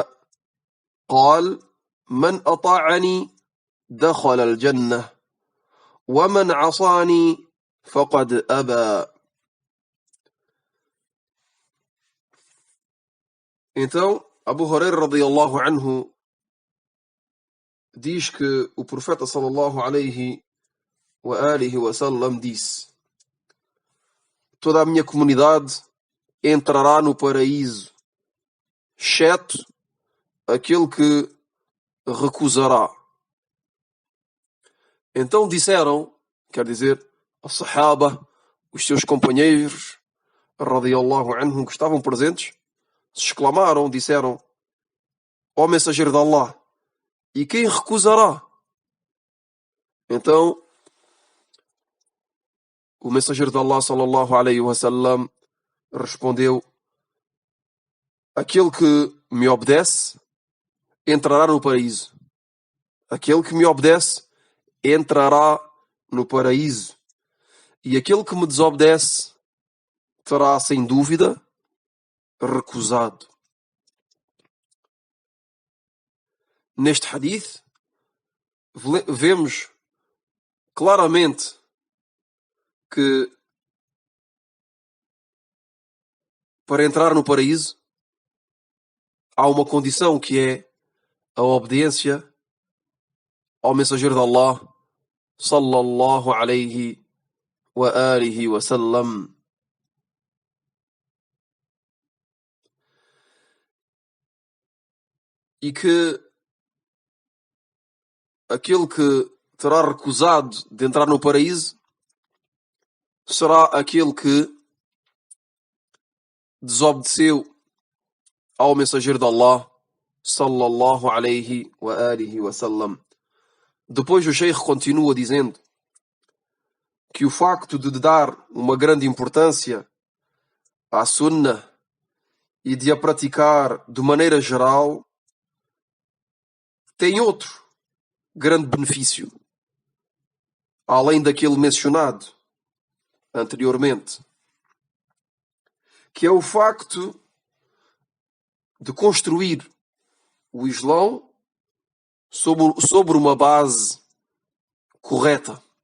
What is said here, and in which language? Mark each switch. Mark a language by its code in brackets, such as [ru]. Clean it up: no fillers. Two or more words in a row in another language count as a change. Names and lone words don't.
[ar] قال: من أطاعني دخل الجنة ومن عصاني فقد أبى. [pt] Então, Abu Huraira [ar] رضي الله عنه [pt] diz que o profeta [ar] صلى الله عليه وسلم [pt] disse: toda a minha comunidade entrará no paraíso, exceto aquele que recusará. Então disseram, quer dizer, os sahaba, os seus companheiros, [ar] رضي الله عنهم, [pt] que estavam presentes, se exclamaram, disseram: ó mensageiro de Allah, e quem recusará? Então, o mensageiro de Allah, [ar] صلى الله عليه وسلم, [pt] respondeu: aquele que me obedece entrará no paraíso. Aquele que me obedece entrará no paraíso. E aquele que me desobedece terá, sem dúvida, recusado. Neste hadith, vemos claramente que para entrar no paraíso há uma condição, que é a obediência ao mensageiro de Allah, [ar] صلى الله عليه وسلم. [pt] E que aquele que terá recusado de entrar no paraíso será aquele que desobedeceu ao mensageiro de Allah, [ar] صلى الله عليه وسلم. [pt] Depois o Sheikh continua dizendo que o facto de dar uma grande importância à sunnah e de a praticar de maneira geral tem outro grande benefício, além daquele mencionado anteriormente, que é o facto de construir o Islão sobre uma base correta.